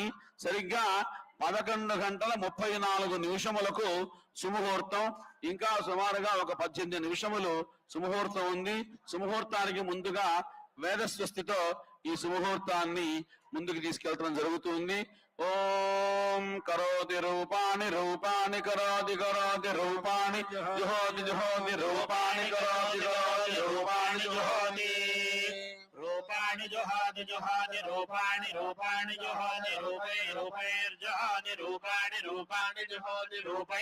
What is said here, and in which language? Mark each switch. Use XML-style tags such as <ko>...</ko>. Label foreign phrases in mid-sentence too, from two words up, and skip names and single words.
<te>సరిగ్గా 11:34 సుముహూర్తం, ఇంకా సుమారుగా ఒక 18 నిమిషములు సుముహూర్తం ఉంది. సుముహూర్తానికి ముందుగా వేదస్వస్తితో ఈ సుముహూర్తాన్ని ముందుకు తీసుకెళ్లడం జరుగుతుంది.</te> <sa>ఓం కరోతి రూపాణి రూపాణి కరోతి కరోతి రూపాణి జుహోతి జుహోతి రూపాణి కరోతి కరోతి రూపాణి జుహోతి रूपाणि जुहाति जुहाति रूपाणि रूपाणि जुहाति रूपै रूपैर्जुहाति रूपाणि रूपाणि जुहोति रूपै</sa>